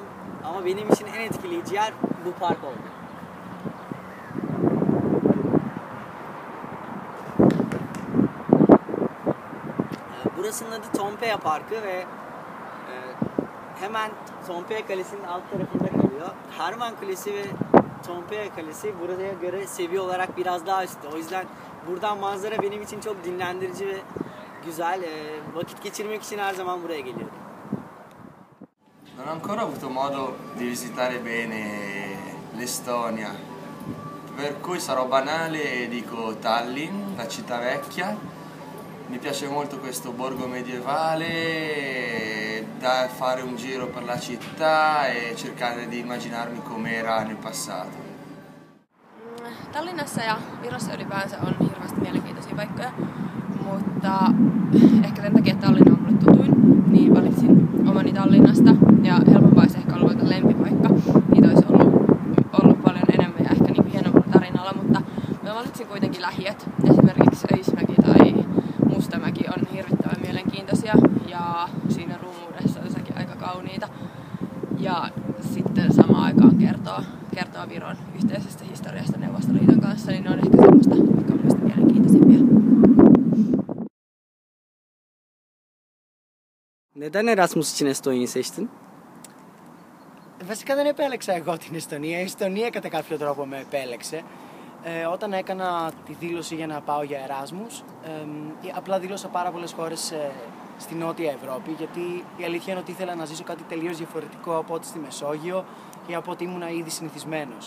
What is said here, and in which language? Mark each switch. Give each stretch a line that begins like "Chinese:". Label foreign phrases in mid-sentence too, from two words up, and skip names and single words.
Turkish: Ama benim için en etkileyici yer bu park oldu. Burasının adı Tompeya Parkı ve hemen Tompeya Kalesi'nin alt tarafında kalıyor. Herman Kulesi ve Tompeya Kalesi buraya göre seviye olarak biraz daha üstte. O yüzden buradan manzara benim için çok dinlendirici ve güzel. Vakit geçirmek için her zaman buraya geliyorum.
Italian: Non ho ancora avuto modo di visitare bene l'Estonia, per cui sarò banale e dico Tallinn, la città vecchia. Mi piace molto questo borgo medievale, da fare un giro per la città e cercare di immaginarmi com'era nel passato.
Finnish: Tallinnassa ja Virossa ylipäänsä on hirveästi mielenkiintoisia paikkoja, mutta ehkä sen takia, että Tallinna on mulle tutuin, niin valitsin omani Tallinnasta ja helpompaa olisi ehkä ollut valita lempipaikka. Niitä olisi ollut paljon enemmän ja ehkä niin hienommalla tarinalla, mutta mä valitsin kuitenkin lähiöt. Esimerkiksi Öismäki tai Mustamäki on hirvittävän mielenkiintoisia ja siinä rumuudessa jossakin ja sitten samaan aikaan kertoo Viron yhteisestä historiasta Neuvostoliiton kanssa, niin ne on ehkä semmoista, mikä on mielestäni mielenkiintoisimpia.
Turkish: Neden Erasmus için Estonya'yı seçtin?
Greek: Βασικά δεν επέλεξα εγώ την Εστονία. Η Εστονία κατά κάποιο τρόπο με επέλεξε. Όταν έκανα τη δήλωση για να πάω για Εράσμους, απλά δήλωσα πάρα πολλές χώρες στη Νότια Ευρώπη, γιατί η αλήθεια είναι ότι ήθελα να ζήσω κάτι τελείως διαφορετικό από ό,τι στη Μεσόγειο ή από ό,τι ήμουν ήδη συνηθισμένος.